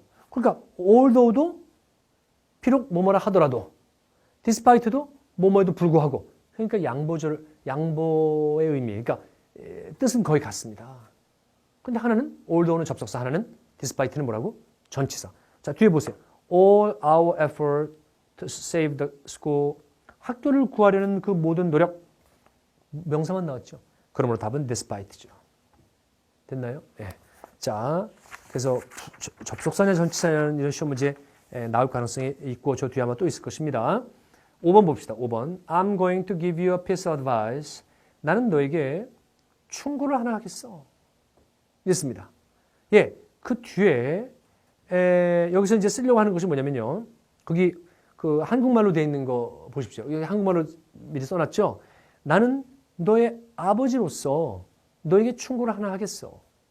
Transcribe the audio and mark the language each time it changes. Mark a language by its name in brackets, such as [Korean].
[Korean] 그러니까 although도 비록 뭐뭐라 하더라도 despite도 뭐뭐에도 불구하고 그러니까 양보의 의미. 그러니까 뜻은 거의 같습니다. 근데 하나는 although는 접속사, 하나는 despite는 뭐라고? 전치사. 자, 뒤에 보세요. [English] All our effort to save the school. [Korean] 학교를 구하려는 그 모든 노력. 명사만 나왔죠. 그러므로 답은 despite죠. 됐나요? 자, 그래서 접속사냐 전치사냐 이런 시험 문제 나올 가능성이 있고 저 뒤에 아마 또 있을 것입니다. 5번 봅시다. 5번. [English] I'm going to give you a piece of advice. [Korean] 나는 너에게 충고를 하나 하겠어. 이랬습니다. 그 뒤에 여기서 이제 쓰려고 하는 것이 뭐냐면요. 거기 그 한국말로 되어 있는 거 보십시오. 여기 한국말로 미리 써놨죠. 나는 너의 아버지로서 너에게 충고를 하나 하겠어.